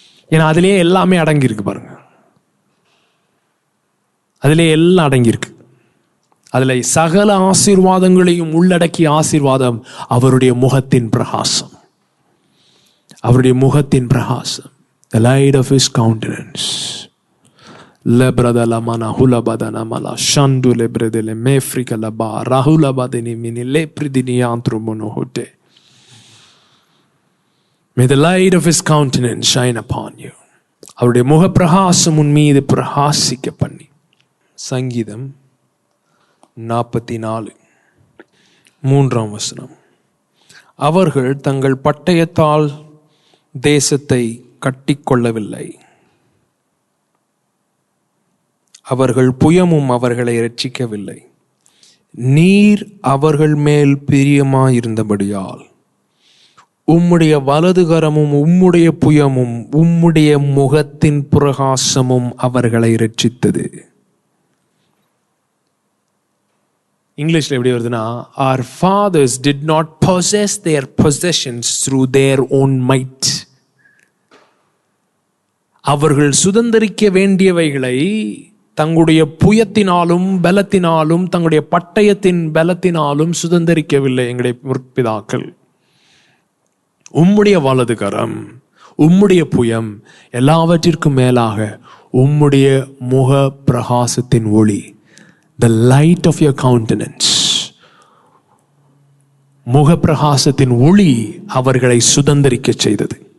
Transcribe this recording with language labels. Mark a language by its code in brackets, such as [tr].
[ta] ஏன்னா அதிலேயே எல்லாமே அடங்கியிருக்கு பாருங்க, அதிலே எல்லாம் அடங்கியிருக்கு. அதுல சகல ஆசீர்வாதங்களையும் உள்ளடக்கிய ஆசீர்வாதம் அவருடைய முகத்தின் பிரகாசம், அவருடைய முகத்தின் பிரகாசம். [en] The light of his countenance. Lebradala mana hula badana mala shandu lebredele mefrika laba rahula badeni mini lepridini antrumono hote. May the light of his countenance shine upon you. [ta] அவருடைய முக பிரகாசம் உன் மீது பிரகாசிக்க பண்ணி. சங்கீதம் 44 3 அவர்கள் தங்கள் பட்டயத்தால் தேசத்தை கட்டிக்கொள்ளவில்லை, அவர்கள் புயமும் அவர்களை இரட்சிக்கவில்லை. நீர் அவர்கள் மேல் பிரியமாயிருந்தபடியால் உம்முடைய வலதுகரமும் உம்முடைய புயமும் உம்முடைய முகத்தின் பிரகாசமும் அவர்களை இரட்சித்தது. இங்கிலீஷ்ல எப்படி வருதுன்னா, [en] our fathers did not possess their possessions through their own might. [ta] அவர்கள் சுதந்தரிக்க வேண்டியவைகளை தங்களுடைய புயத்தினாலும் பலத்தினாலும் தங்களுடைய பட்டயத்தின் பலத்தினாலும் சுதந்தரிக்கவில்லை எங்களுடைய முற்பிதாக்கள். உம்முடைய வலது கரம், உம்முடைய புயம், எல்லாவற்றிற்கும் மேலாக உம்முடைய முக பிரகாசத்தின் ஒளி, [en] the light of your countenance, [ta] முக பிரகாசத்தின் ஒளி அவர்களை சுதந்தரிக்க செய்தது.